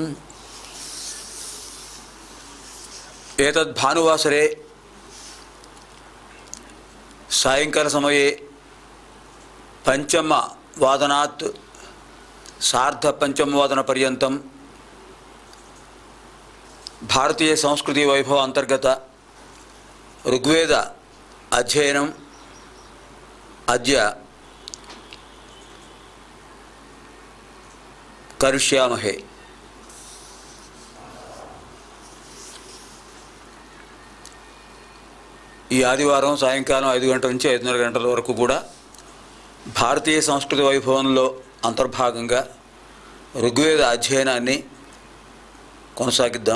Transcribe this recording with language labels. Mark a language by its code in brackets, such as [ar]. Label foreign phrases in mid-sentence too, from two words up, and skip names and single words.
[sa] एतद् भानुवासरे सायंकाल समये पंचमवादनात् सार्धपंचमवादनपर्यन्तं भारतीय संस्कृति वैभव अंतर्गत ऋग्वेद अध्ययनम् अद्य करिष्यामहे। [te] ఈ ఆదివారం సాయంకాలం 5 గంటల నుంచి 5:30 గంటల వరకు కూడా భారతీయ సంస్కృతి వైభవంలో అంతర్భాగంగా ఋగ్వేద అధ్యయనాన్ని కొనసాగిద్దాం.